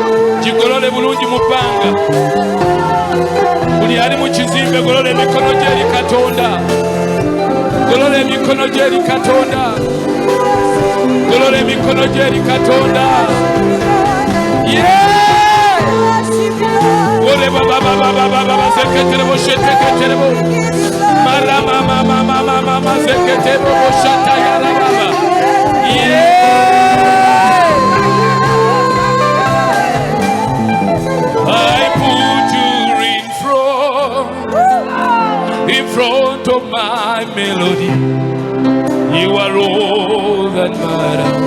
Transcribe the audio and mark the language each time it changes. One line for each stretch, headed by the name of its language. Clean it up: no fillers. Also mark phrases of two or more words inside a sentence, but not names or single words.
Ganda: Jigolole bulungi mupanga. Buli ali mu kizimbe golola emikono gye eri Katonda. Golola emikono gye eri Katonda. Golola emikono gye eri Katonda. Ole baba baba baba baba seketerebo sheteketerebo. Mara mama mama mama seketerebo shata ya baba.
English: I put you in front of my melody. You are all that matters.